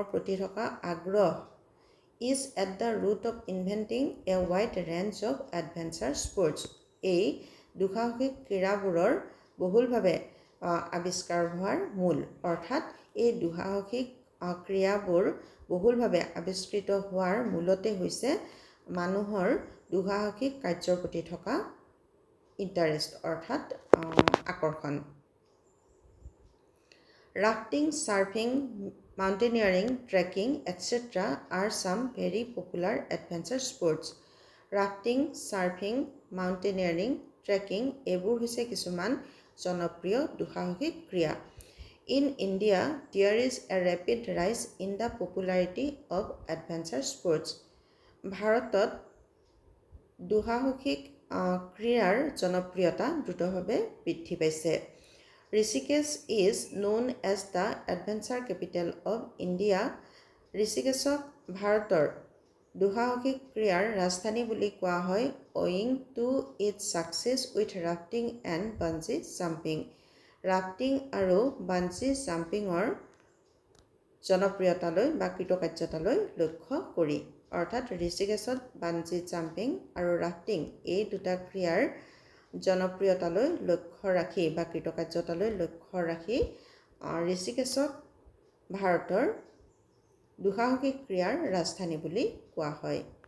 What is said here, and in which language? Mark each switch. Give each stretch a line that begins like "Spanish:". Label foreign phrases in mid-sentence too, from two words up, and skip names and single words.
Assamese: প্ৰতি থকা আগ্ৰহ
English: is at the root of inventing a wide range of adventure sports
Assamese: এই দুঃসাহসিক ক্ৰীড়াবোৰৰ বহুলভাৱে আৱিষ্কাৰ হোৱাৰ মূল, অৰ্থাৎ এই দুঃসাহসিক ক্ৰিয়াবোৰ বহুলভাৱে আৱিষ্কৃত হোৱাৰ মূলতে হৈছে মানুহৰ দুঃসাহসিক কাৰ্যৰ প্ৰতি থকা ইণ্টাৰেষ্ট, অৰ্থাৎ আকৰ্ষণ।
English: rafting, surfing, mountaineering, trekking etc. are some very popular adventure sports. rafting, surfing, mountaineering, trekking
Assamese: এইবোৰ হৈছে কিছুমান জনপ্ৰিয় দুঃসাহসিক ক্ৰিয়া।
English: In India, there is a rapid rise in the popularity of adventure sports.
Assamese: ভাৰতত দুঃসাহসিক ক্ৰীড়াৰ জনপ্ৰিয়তা দ্ৰুতভাৱে বৃদ্ধি পাইছে।
English: Rishikesh is known as the adventure capital of India.
Assamese: ঋষিকেশক ভাৰতৰ দুঃসাহসিক ক্ৰীড়াৰ ৰাজধানী বুলি কোৱা হয়
English: owing to its success with rafting and bungee jumping.
Assamese: ৰাফটিং আৰু বাঞ্জি জাম্পিঙৰ জনপ্ৰিয়তালৈ বা কৃতকাৰ্যতালৈ লক্ষ্য কৰি, অৰ্থাৎ ঋষিকেশত
English: bungee jumping
Assamese: আৰু ৰাফটিং এই দুটা ক্ৰিয়াৰ জনপ্ৰিয়তালৈ লক্ষ্য ৰাখি বা কৃতকাৰ্যতালৈ লক্ষ্য ৰাখি ঋষিকেশক ভাৰতৰ দুঃসাহসিক ক্ৰিয়াৰ ৰাজধানী বুলি কোৱা হয়।